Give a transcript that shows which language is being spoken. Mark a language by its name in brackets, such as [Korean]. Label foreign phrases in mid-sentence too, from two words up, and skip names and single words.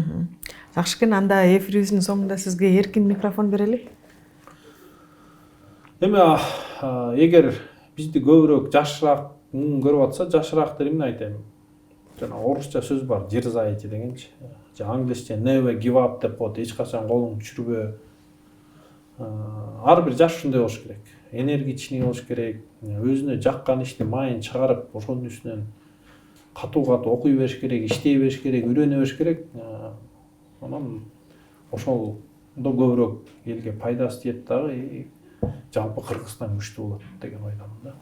[Kyrgyz] Жакшы экен, анда эфирибиздин соңунда сизге эркин микрофон берели. Эми эгер бизди көбүрөөк жашыраак көрүп атса, жашыраактар эмне айтайм? Жана орусча сөз бар, дерзайте дегенчи. Англисче [English] never give up [Kyrgyz] деп коет, эч качан колуңду түшүрбө. Ар бир жаш ушундай болуш керек. Энергичный болуш керек. Өзүнө жаккан ишти майын чыгарып, ошонун үстүнөн катуу окуй бериш керек, иштей бериш керек, үйрөнө бериш керек. Анан ошол көбүрөөк элге пайдасы тиет дагы, жалпы Кыргызстан күчтүү болот деген ойдомун да.